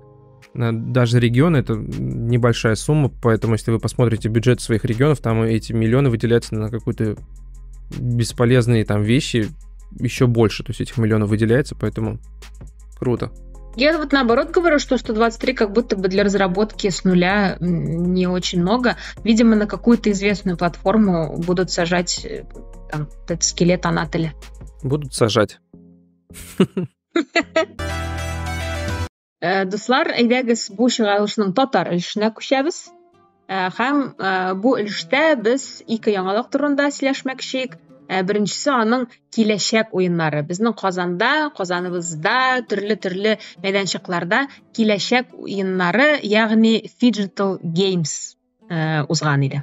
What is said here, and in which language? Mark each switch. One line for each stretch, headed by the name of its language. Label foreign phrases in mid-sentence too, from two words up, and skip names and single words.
Russian: Даже регионы — это небольшая сумма, поэтому если вы посмотрите бюджет своих регионов, там эти миллионы выделяются на какие-то бесполезные там вещи еще больше, то есть этих миллионов выделяется, поэтому круто. Я вот наоборот говорю, что 123 как будто бы для разработки с нуля не очень много. Видимо, на какую-то известную платформу будут сажать там, этот скелет Анатоле. Будут сажать.
Tatar: Дуслар, әйдәгез бу чыгарылышның татар өлешенә күчәбез. Һәм бу өлештә без ике яңалык турында сөйләшмәкчек. Беренчесе аның киләчәк уеннары. Безнең Казаныбызда, төрле мәйданчыкларда киләчәк уеннары, ягъни Digital Games узган иде.